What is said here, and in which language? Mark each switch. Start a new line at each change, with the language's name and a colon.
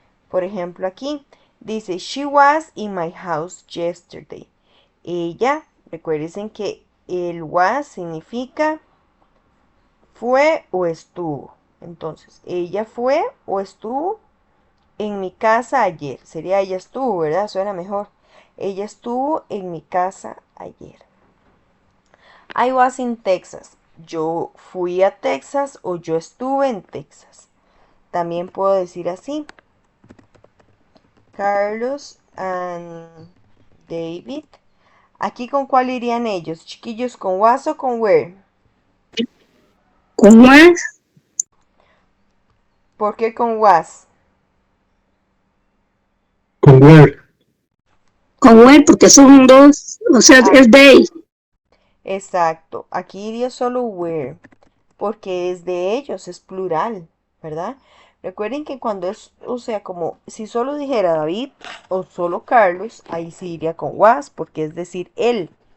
Spanish: Por ejemplo, aquí dice,
English: she was in my house yesterday.
Spanish: Ella, recuerden que el was significa fue o estuvo. Entonces, ella fue o estuvo en mi casa ayer. Sería ella estuvo, ¿verdad? Suena mejor. Ella estuvo en mi casa ayer.
English: I was in Texas.
Spanish: Yo fui a Texas o yo estuve en Texas. También puedo decir así. Carlos and David. Aquí con cuál irían ellos, chiquillos, con was o con were. ¿Con was? ¿Por qué con was? Con where. Con were porque son dos, o sea, Ah, es they. exacto. Aquí iría solo were, porque es de ellos, es plural, ¿verdad? Recuerden que cuando es, o sea, como si solo dijera David o solo Carlos, ahí sí iría con was, porque es decir él.